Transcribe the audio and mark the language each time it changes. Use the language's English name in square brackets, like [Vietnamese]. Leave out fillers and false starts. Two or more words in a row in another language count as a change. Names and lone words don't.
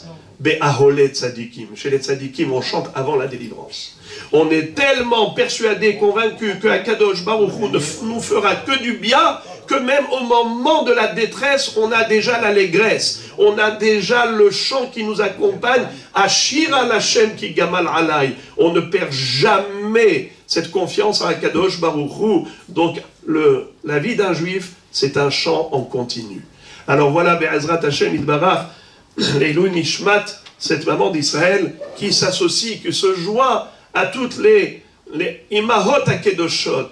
[Hebrew] באהלי צדיקים. [French] Chez les tzadikim, on chante avant la délivrance. On est tellement persuadé, convaincu que [Hebrew] הקדוש ברוך הוא [French] ne nous fera que du bien, que même au moment de la détresse, on a déjà l'allégresse. On a déjà le chant qui nous accompagne. [Hebrew] אשירה להשם כי גמל עלי. [French] On ne perd jamais cette confiance en [Hebrew] הקדוש ברוך הוא. [French] Donc, la vie d'un juif, c'est un chant en continu. Alors voilà, [Hebrew] בעזרת השם יתברך, לעילוי נשמת, [French] cette maman d'Israël, qui s'associe, qui se joint à toutes les [Hebrew] אימהות הקדושות.